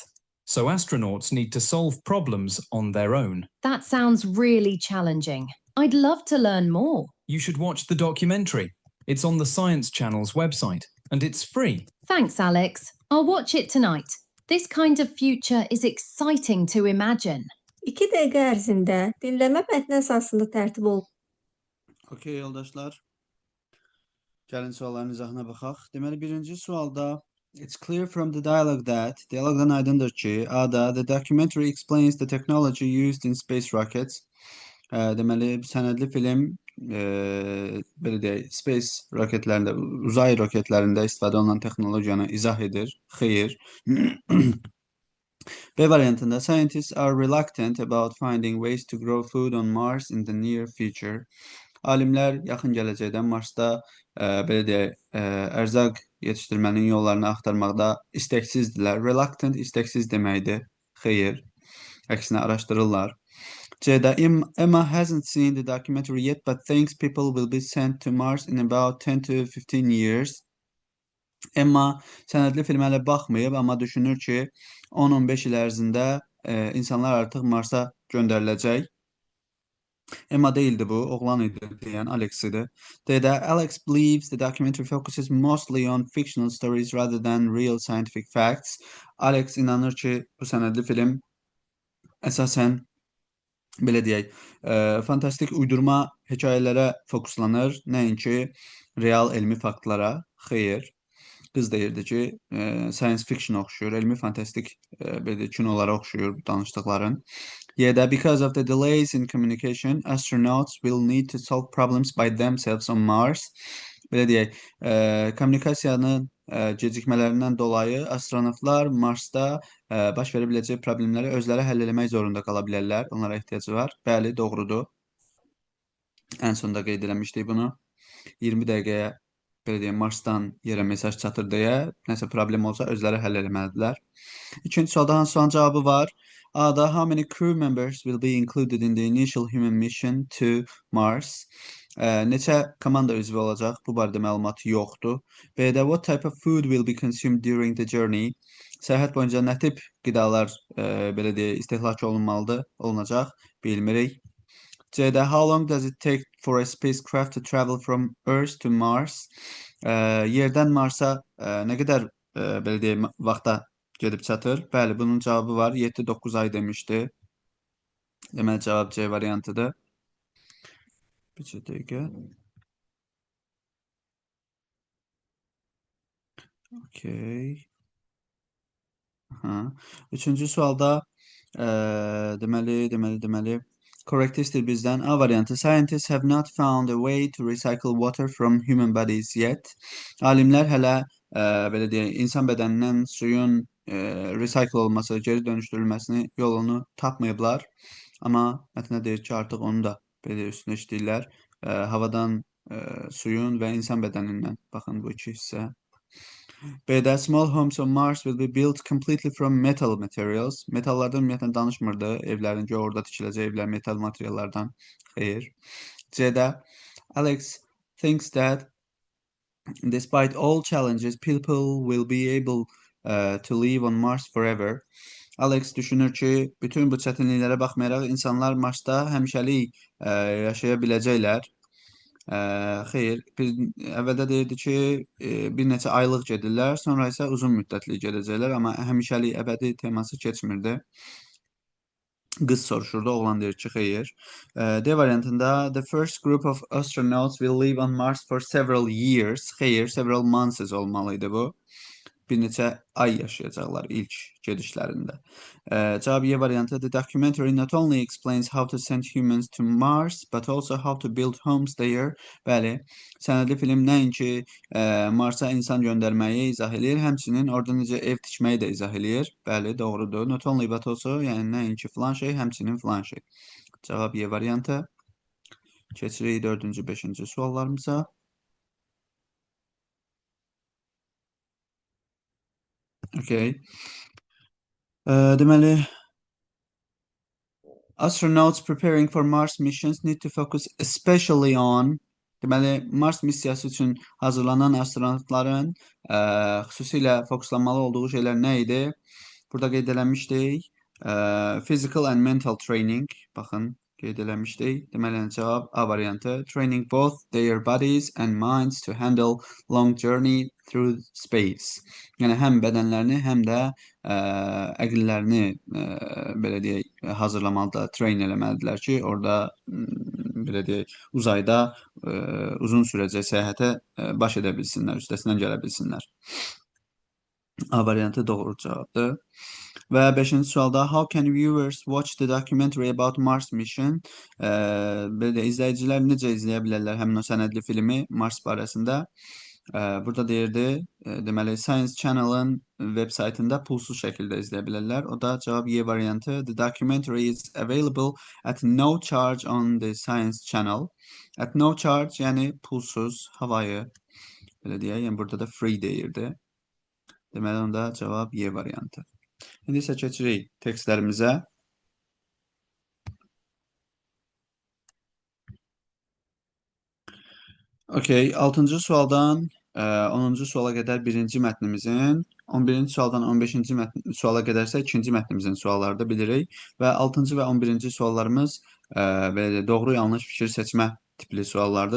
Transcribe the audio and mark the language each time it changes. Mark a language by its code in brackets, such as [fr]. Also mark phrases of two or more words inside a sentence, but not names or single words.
[en] So astronauts need to solve problems on their own. That sounds really challenging. I'd love to learn more. You should watch the documentary. It's on the Science Channel's website, and it's free. Thanks, Alex. I'll watch it tonight. This kind of future is exciting to imagine. [az] 2 dəqiqə ərzində dinləmə mətni əsasında tərtib ol. Okey yoldaşlar. Gəlin sualların izahına baxaq. Deməli, birinci sualda [en] it's clear from the dialogue that [az] dialoqdan aydındır ki, A-da [en] the documentary explains the technology used in space rockets. [az] Deməli, sənədli film belə deyək, space roketlərində, uzay roketlərində istifadə olunan texnologiyanı izah edir. Xeyr. B variantında [en] scientists are reluctant about finding ways to grow food on Mars in the near future. [az] Alimlər yaxın gələcəkdə Marsda belə deyək, ərzaq yetişdirmənin yollarını axtarmaqda istəksizdirlər. Reluctant istəksiz deməkdir. Xeyr. Əksinə araşdırırlar. [en] C'də Emma hasn't seen the documentary yet but thinks people will be sent to Mars in about 10 to 15 years. [az] Emma sənədli filmə hələ baxmayıb, amma düşünür ki, 10-15 il ərzində insanlar artıq Marsa göndəriləcək. Emma değildi bu, oğlan idi deyən Alex idi. [en] D'də Alex believes the documentary focuses mostly on fictional stories rather than real scientific facts. [az] Alex inanır ki, bu sənədli film əsasən belə deyək, fantastik uydurma hekayələrə fokuslanır, nəinki real elmi faktlara. Xeyr. Qız deyirdi ki, [en] science fiction [az] oxşuyur, elmi fantastik belə kinolara oxşuyur danışdıqların. [en] Y'də because of the delays in communication, astronauts will need to solve problems by themselves on Mars. [az] Belə deyək, kommunikasiyanın gecikmələrindən dolayı astronavtlar Marsda baş verə biləcək problemləri özləri həll etmək zorunda qala bilərlər. Onlara ehtiyacı var. Bəli, doğrudur. Ən sonda qeyd eləmişdik bunu. 20 dəqiqəyə belə deyək, Marsdan yerə mesaj çatır deyə nəsə problem olsa özləri həll etməlidirlər. İkinci sualda hansı sualın cavabı var? [en] A'da how many crew members will be included in the initial human mission to Mars? [az] Neçə komanda üzvü olacaq? Bu barədə məlumat yoxdur. [en] B'də what type of food will be consumed during the journey? [az] Səyahət boyunca nə tip qidalar belə deyək, istehlak olunacaq? Bilmirik. [en] C'də how long does it take for a spacecraft to travel from Earth to Mars? [az] Yerdən Marsa nə qədər belə deyək, vaxta gedib çatır? Bəli, bunun cavabı var. 7-9 ay demişdi. Deməli, cavab C variantıdır. Bir dəqiqə. Okey. Üçüncü sualda deməli Korrektistir bizdən. A variantı. [en] Scientists have not found a way to recycle water from human bodies yet. [az] Alimlər hələ belə deyək, insan bədənindən suyun recycle olması, geri dönüşdürülməsini yolunu tapmayıblar. Amma mətndə deyir ki, artıq onu da belə üstünə işləyirlər. Havadan, suyun və insan bədənindən. Baxın bu iki hissə. [en] B'də small homes on Mars will be built completely from metal materials. [az] Metallardan ümumiyyətlə danışmırdı. Evlərin ki, orada tikiləcək evlər metal materiallardan. Xeyr. [en] C'də Alex thinks that despite all challenges, people will be able to live on Mars forever. [az] Alex düşünür ki, bütün bu çətinliklərə baxmayaraq insanlar Marsda həmişəlik yaşaya biləcəklər. Xeyr, əvvəldə deyirdi ki, bir neçə aylıq gedirlər, sonra isə uzun müddətli gedəcəklər, amma həmişəlik əbədi teması keçmirdi. Qız soruşurdu, oğlan deyir ki, xeyr. D variantında [en] the first group of astronauts will live on Mars for several years. [az] Xeyr, [en] several months [az] olmalıydı bu. Bir neçə ay yaşayacaqlar ilk gedişlərində. Cavab Y variantı. [en] The documentary not only explains how to send humans to Mars, but also how to build homes there. [az] Bəli, sənədli film nəinki Marsa insan göndərməyi izah edir, həmçinin orada necə ev tikməyi də izah edir. Bəli, doğrudur. [en] Not only but also, [az] yəni nəinki filan şey, həmçinin filan şey. Cavab Y variantı. Keçirik 4-cü, 5-ci suallarımıza. Okay. Deməli, [en] astronauts preparing for Mars missions need to focus especially on. [az] Deməli, Mars missiyası üçün hazırlanan astronavtların xüsusilə fokuslanmalı olduğu şeylər nə idi? Burada qeyd eləmişdik. [en] Physical and mental training. [az] Baxın, qeyd eləmişdik. Deməli, cavab A variantı. [en] Training both their bodies and minds to handle long journey through space. [az] Yəni, həm bədənlərini, həm də əqillərini belə deyək, hazırlamalıdırlar, train eləməlidirlər ki, orada belə deyək, uzayda uzun sürəcək səyahətə baş edə bilsinlər, üstəsindən gələ bilsinlər. A variantı doğru cavabdır. Və 5-ci sualda [en] how can viewers watch the documentary about Mars mission? [az] Belə izləyicilər necə izləyə bilərlər həmin o sənədli filmi Mars barəsində? Burada deyirdi, deməli Science Channel-ın web saytında pulsuz şəkildə izləyə bilərlər. O da cavab Y variantı. [en] The documentary is available at no charge on the Science Channel. At no charge, [az] yəni pulsuz, havayı. Belə deyək, yəni burada da free deyirdi. Deməli onda cavab Y variantı. İndi isə keçirik tekstlərimizə. Okay, 6-cı sualdan 10-cu suala qədər birinci mətnimizin, 11-ci sualdan 15-ci suala qədərsə ikinci mətnimizin sualları da bilirik və 6-cı və 11-ci suallarımız belə doğru yanlış fikir seçmə tipli suallardır.